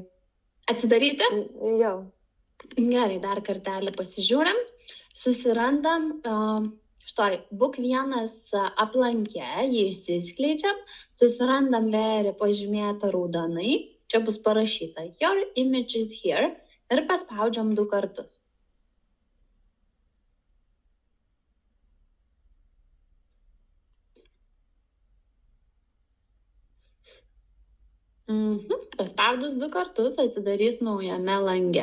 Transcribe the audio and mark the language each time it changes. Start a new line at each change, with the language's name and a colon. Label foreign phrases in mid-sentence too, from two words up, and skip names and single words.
Lithuanian: Atsidaryti? Jo. Gerai, dar kartelį pasižiūrim. Susirandam štai book 1 aplankė, jį išsiskleidžiam, susirandam layerį pažymėtą raudonai, čia bus parašyta
English: your images here
Lithuanian: ir paspaudžiam 2 kartus. Paspaudus 2 kartus atsidarys naujame lange.